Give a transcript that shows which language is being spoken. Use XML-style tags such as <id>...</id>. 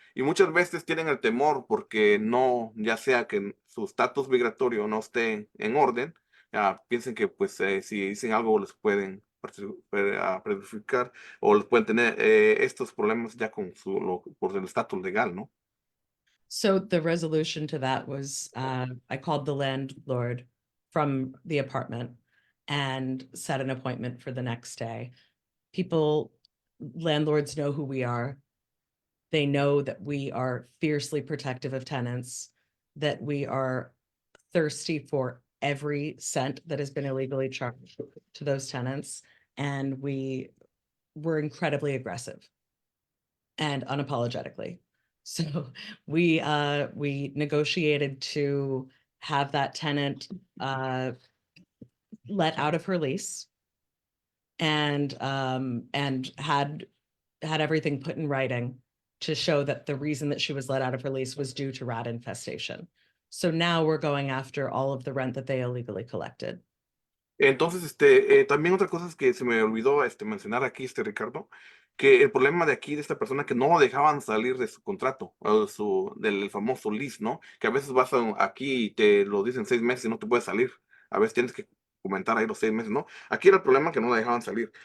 <es>Y muchas veces tienen el temor porque no, ya sea que su estatus migratorio no esté en orden, piensen que pues si dicen algo les pueden perjudicar o les pueden tener estos problemas ya por el estatus legal, ¿no?</es> <en>So the resolution to that was, I called the landlord from the apartment and set an appointment for the next day. Landlords know who we are. They know that we are fiercely protective of tenants, that we are thirsty for every cent that has been illegally charged to those tenants. And we were incredibly aggressive and unapologetically. So we negotiated to have that tenant let out of her lease, and had everything put in writing to show that the reason that she was let out of her lease was due to rat infestation. So now we're going after all of the rent that they illegally collected.</en> <es>Entonces, también otra cosa es que se me olvidó mencionar aquí, Ricardo, que el problema de aquí de esta persona que no lo dejaban salir de su contrato, o de del famoso lease, ¿no? Que a veces vas aquí y te lo dicen 6 meses y no te puedes salir. A veces tienes que comentar ahí los 6 meses, ¿no? Aquí era el problema que no la dejaban salir.</es>